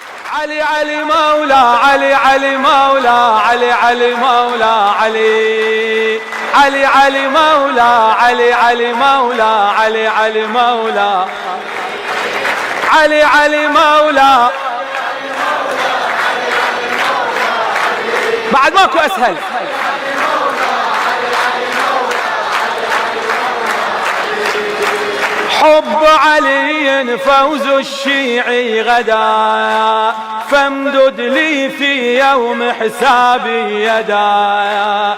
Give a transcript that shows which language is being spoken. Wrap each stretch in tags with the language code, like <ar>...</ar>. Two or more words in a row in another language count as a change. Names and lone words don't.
<ar>علي علي مولا علي علي مولا علي علي مولا علي علي علي مولا علي علي مولا علي علي مولا علي علي مولا. بعد ماكو اسهل. حب علي فوز الشيعي غدا، فامدد لي في يوم حسابي يدا.</ar>